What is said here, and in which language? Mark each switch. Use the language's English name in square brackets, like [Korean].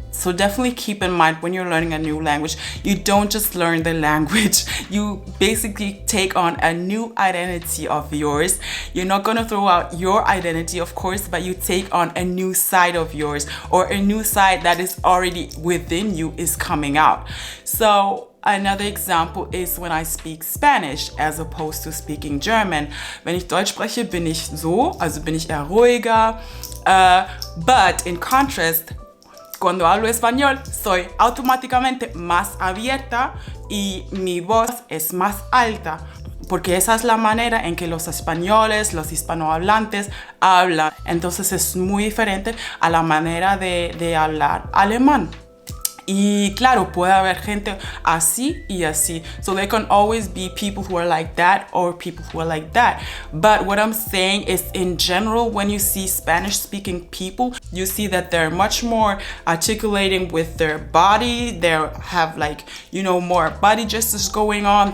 [English] So definitely keep in mind when you're learning a new language, you don't just learn the language, you basically take on a new identity of yours. You're not gonna throw out your identity, of course, but you take on a new side of yours, or a new side that is already within you is coming out. So another example is when I speak Spanish as opposed to speaking German. [German] Wenn ich Deutsch spreche, bin ich so, also bin ich eher ruhiger. [English] But in contrast, [Spanish] cuando hablo español, soy automáticamente más abierta y mi voz es más alta. Porque esa es la manera en que los españoles, los hispanohablantes hablan. Entonces es muy diferente a la manera de hablar alemán. Y claro, puede haber gente así y así. [English] So there can always be people who are like that or people who are like that. But what I'm saying is, in general, when you see Spanish speaking people, you see that they're much more articulating with their body. They have, like, you know, more body gestures going on.